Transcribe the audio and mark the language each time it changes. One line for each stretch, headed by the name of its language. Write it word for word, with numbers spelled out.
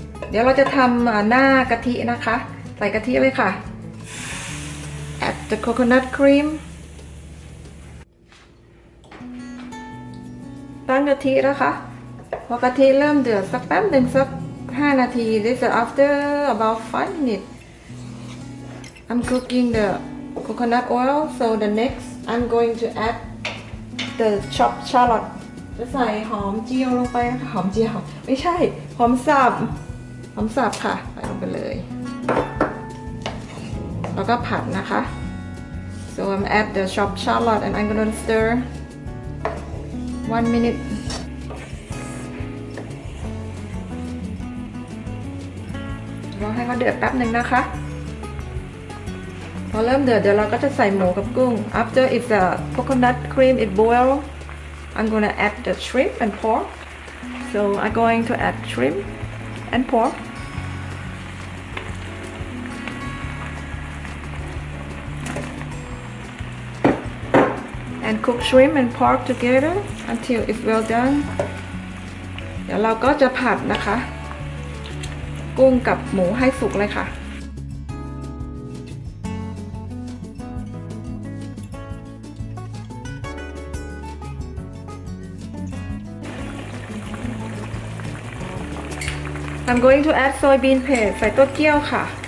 Thai: เดี๋ยวเราจะทำหน้ากะทินะคะใส่กะทิเลยค่ะ
English: Add the coconut cream.
Thai: ตั้งกะทินะคะพอกะทิเริ่มเดือดสักแป๊บหนึ่งสักห้านาที
English: This is after about five minutes. I'm cooking the coconut oil. So the next I'm going to add the chopped shallot.
Thai: จะใส่หอมเจียวลงไปนะคะหอมเจียวไม่ใช่หอมสับหอมสับค่ะใส่ลงไปเลยแล้วก็ผัดนะคะ
English: so I'm add the chopped shallot and I'm gonna stir one minute
Thai: รอให้เขาเดือดแป๊บหนึ่งนะคะพอเริ่มเดือดเดี๋ยวเราก็จะใส่หมูกับกุ้ง
English: after it's the coconut cream it boil I'm going to add the shrimp and pork. So I'm going to add shrimp and pork. And cook shrimp and pork together until it's well done.
Thai: เดี๋ยวเราก็จะผัดนะคะกุ้งกับหมูให้สุกเลยค่ะ
English: I'm going to add soybean paste
Thai: ใส่ตัวเกี๊ยวค่ะ